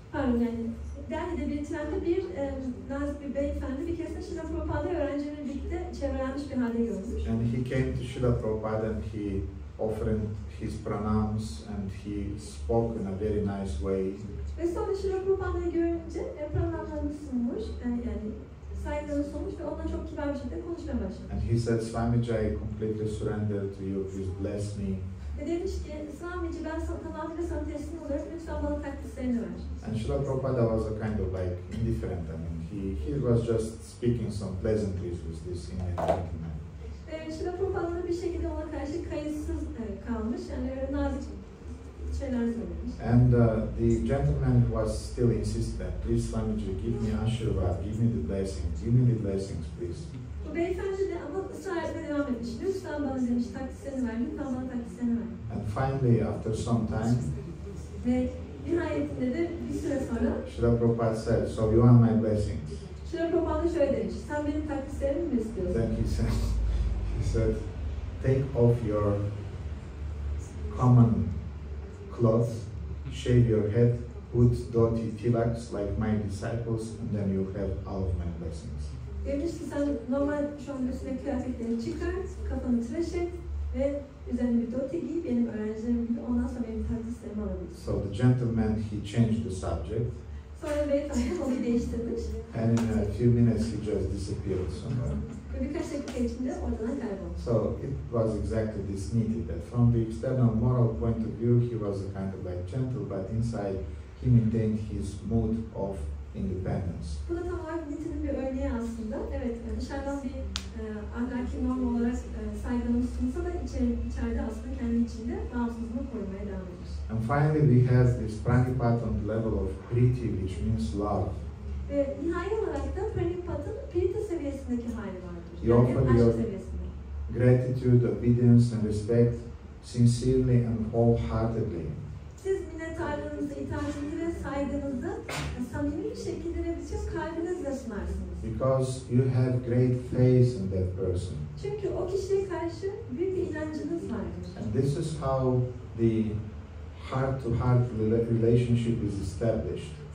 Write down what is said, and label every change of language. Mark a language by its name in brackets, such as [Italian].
[Turkish] Pardon yani Delhi'de bir trende bir nazik bir beyefendi bir keresinde Srila Prabhupa'da öğrencilerle birlikte çevrelenmiş bir halde görmüş. [English] And he came to Srila Prabhupada and he offered his pranams and he spoke in a very nice way. [Turkish] Ve sonra Srila Prabhupa'yı görünce pranamlarını sunmuş yani saygılarını sunmuş ve onunla çok kibar bir şekilde konuşmaya başlamış. [English] And he said, Swamiji, I completely surrender to you, please bless me. [Turkish] Ve demiş ki, Swamiji ben tamamıyla sana teslim oluyorum, lütfen bana takdislerini ver. [English] And Srila Prabhupada was a kind of like indifferent. I mean, he was just speaking some pleasantries with this Indian gentleman. [Turkish] Ve Srila Prabhupada bir şekilde ona karşı kayıtsız kalmış, yani öyle nazik şeyler söylemiş. [English] And the gentleman was still insistent, please Swamiji, give me Ashirvad, give me the blessings, please. [Turkish] Bu beyefendi de ama ısrar etmeye devam etmiş. Lütfen bana demiş, takdislerini ver, lütfen bana takdislerini ver. [English] And finally, after some time, [Turkish] Ve nihayetinde de bir süre sonra [English] Srila Prabhupada said, so you want my blessings? [Turkish] Srila Prabhupada şöyle demiş, sen benim takdislerimi mi istiyorsun? [English] Then he said, take off your common cloth, shave your head, put dhoti tilaks like my disciples, and then you have all of my blessings. [Turkish] Demiş ki sen normal şu an üstüne kıyafetlerini çıkar, kafanı tıraş et, ve üzerine bir doti giyip benim öğrencilerim gibi ondan sonra benim takdir sistemi alabilir. [English] So the gentleman, he changed the subject. [Turkish] Sonra beyefendi konuyu değiştirmiş. [English] And in a few minutes he just disappeared somewhere. [Turkish] Ve birkaç dakika içinde oradan kayboldu. [English] So it was exactly this needed, that from the external moral point of view he was a kind of like gentle, but inside he maintained his mood of independence. [Turkish] Bu da tam olarak Nietzsche'nin bir örneği aslında. Evet, dışarıdan bir ahlaki norm olarak saygınlığı sunsa da içeride aslında kendi içinde bağımsızlığını korumaya devam ediyor. [English] And finally we have this praṇipātena level of priti, which means love. [Turkish] Ve nihai olarak da praṇipātena priti seviyesindeki hali vardır. [English] You offer [Turkish] aşk [English] your [Turkish] seviyesinde. [English] gratitude, obedience and respect sincerely and wholeheartedly. [Turkish] Siz minnettarlığınızı, itaatinizi ve saygınızı samimi bir şekilde ve bütün kalbinizle sunarsınız. [English] Because you have great faith in that person. [Turkish] Çünkü o kişiye karşı büyük bir inancınız vardır. [English] And this is how the heart-to-heart relationship is established.